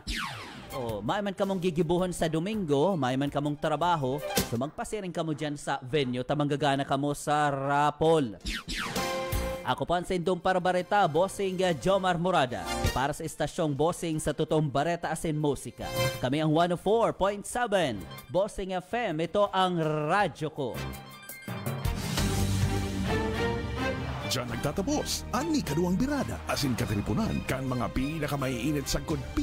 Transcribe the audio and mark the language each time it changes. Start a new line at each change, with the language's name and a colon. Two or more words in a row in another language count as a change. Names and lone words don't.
Bikol: O, may man kamong gigibuhon sa Domingo, may man kamong trabaho, so magpasiring kamo dyan sa venue, tamanggagana kamo sa rapol. Ako po ang Sindong Parabareta, Bossing Jomar Morada. Para sa istasyong Bossing sa totoong Bareta as in Musika. Kami ang 104.7 Bossing FM.
Filipino: Ito ang radyo ko.
Bikol: Diyan nagtatapos ang ikaduhang birada asin katiripunan kan mga pinakamaiinit sa